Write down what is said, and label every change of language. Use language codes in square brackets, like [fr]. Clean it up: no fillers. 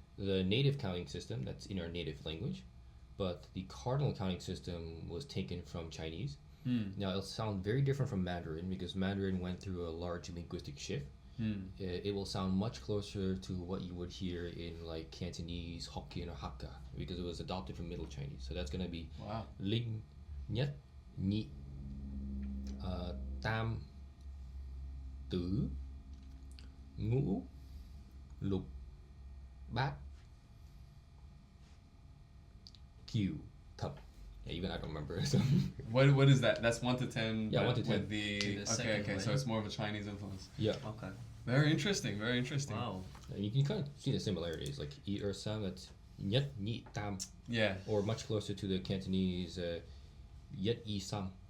[en] The native counting system, that's in our native language, but the cardinal counting system was taken from Chinese. Mm. Now, it'll sound very different from Mandarin because Mandarin went through a large linguistic shift. Mm. It will sound much closer to what you would hear in like Cantonese, Hokkien, or Hakka because it was adopted from Middle Chinese. So that's gonna be Wow. [vi] Linh, Nhất, Nhị, Tam, Tứ, Ngũ, Lục, Bát, Cửu, Thập. [en] Yeah, even I don't remember. So. What is that? That's 1 to 10. Yeah, but 1 to 10. With the To the second okay. way. So it's more of a Chinese influence. Yeah, Okay. Very interesting. Very interesting. Wow. and you can kind of see the similarities. Like E or Sam, that's [vi] Nhất, Nhị, Tam, [en] Yeah. or much closer to the Cantonese Yet E Sam.